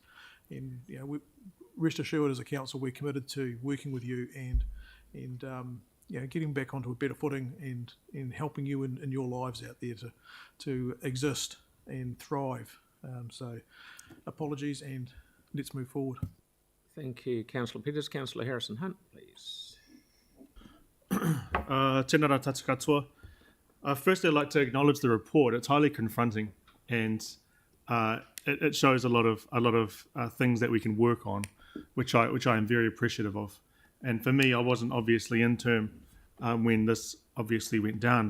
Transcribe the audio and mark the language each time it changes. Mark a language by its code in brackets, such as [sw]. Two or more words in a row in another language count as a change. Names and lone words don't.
[en] And we rest assured as a council we're committed to working with you and getting back onto a better footing and helping you in your lives out there to exist and thrive. So apologies, and let's move forward. Thank you, Councillor Peters. Councillor Harrison-Hunt, please. [mi] Tēnā rā tātou katoa. [en] Firstly, I'd like to acknowledge the report. It's highly confronting, and it shows a lot of things that we can work on, which I am very appreciative of. And for me, I wasn't obviously in term when this obviously went down.